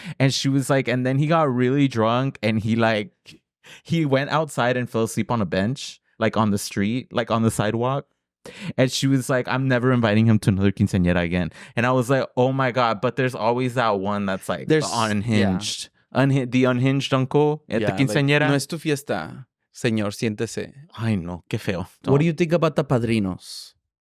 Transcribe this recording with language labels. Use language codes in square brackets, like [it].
[en] And she was like, and then he got really drunk and he went outside and fell asleep on a bench, like on the street, like on the sidewalk. And she was like, I'm never inviting him to another quinceañera again. And I was like, oh my God. But there's always that one that's like the unhinged. The unhinged uncle at the quinceañera. [es] Like, no es tu fiesta, señor, siéntese. Ay, no, qué feo. [en] What do you think about the padrinos?